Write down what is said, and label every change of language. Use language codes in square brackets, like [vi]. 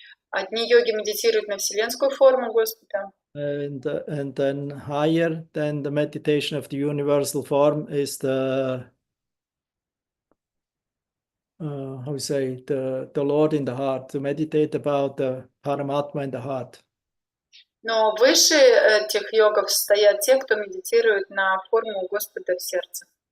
[ru] Одни йоги медитируют на вселенскую форму Господа. [en] And then higher than the meditation of the universal form is the how we say the Lord in the heart, to meditate about the Paramatma in the heart. [ru] Но выше этих йогов стоят те, кто медитирует на форму Господа в сердце.